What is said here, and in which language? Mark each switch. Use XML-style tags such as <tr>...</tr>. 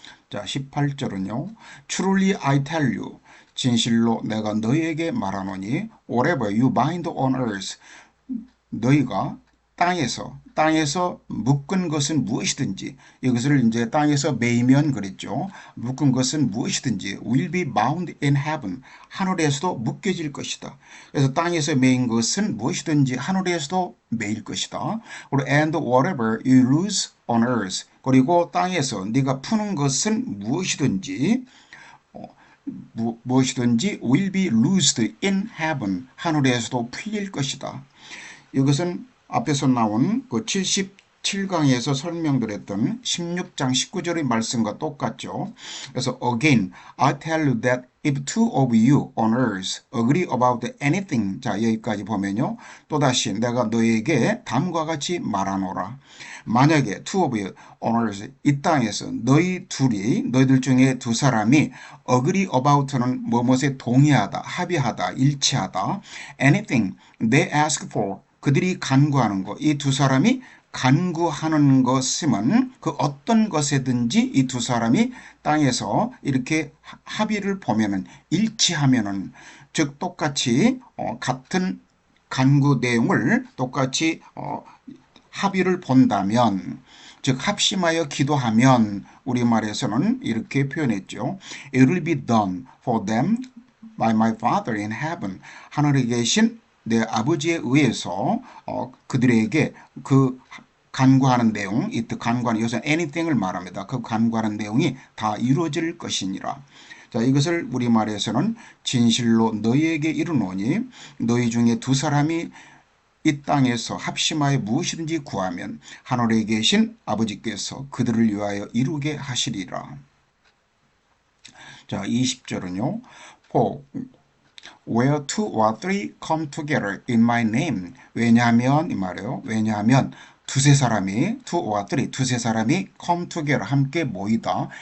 <ko>자, 18절은요.</ko> <en>Truly I tell you,</en> <ko>진실로 내가 너희에게 말하노니</ko> <en>whatever you bind on earth,</en> <ko>너희가 땅에서 묶은 것은 무엇이든지, 이것을 이제 땅에서 매이면 그랬죠. 묶은 것은 무엇이든지</ko> <en>will be bound in heaven,</en> <ko>하늘에서도 묶여질 것이다. 그래서 땅에서 매인 것은 무엇이든지 하늘에서도 매일 것이다. 그리고</ko> <en>and whatever you loose on earth,</en> <ko>그리고 땅에서 네가 푸는 것은 무엇이든지</ko> <en>will be loosed in heaven,</en> <ko>하늘에서도 풀릴 것이다. 이것은 앞에서 나온 그 77강에서 설명드렸던 16장 19절의 말씀과 똑같죠. 그래서</ko> <en>again, I tell you that if two of you on earth agree about anything.</en> <ko>자, 여기까지 보면요. 또다시 내가 너에게 다음과 같이 말하노라. 만약에</ko> <en>two of you on earth,</en> <ko>이 땅에서 너희들 중에 두 사람이 agree about는 무엇에 동의하다, 합의하다, 일치하다.</ko> <en>anything they ask for,</en> <ko>그들이 간구하는 것, 이 두 사람이 간구하는 것이면 그 어떤 것이든지 이 두 사람이 땅에서 이렇게 합의를 보면은, 일치하면은, 즉 똑같이 같은 간구 내용을 똑같이 합의를 본다면, 즉 합심하여 기도하면, 우리말에서는 이렇게 표현했죠.</ko> <en>It will be done for them by my Father in heaven.</en> <ko>하늘에 계신 내 아버지에 의해서 그들에게 그 간구하는 내용, 이 간구하는, 이것은 anything을 말합니다. 그 간구하는 내용이 다 이루어질 것이니라. 자, 이것을 우리말에서는 진실로 너희에게 이르노니 너희 중에 두 사람이 이 땅에서 합심하여 무엇이든지 구하면 하늘에 계신 아버지께서 그들을 위하여 이루게 하시리라. 자, 20절은요.</ko> <en>Where two or three come together in my name.</en> <ko>왜냐하면, 이 말이에요. 왜냐하면 두세 사람이 come together, 함께 모이다.</ko>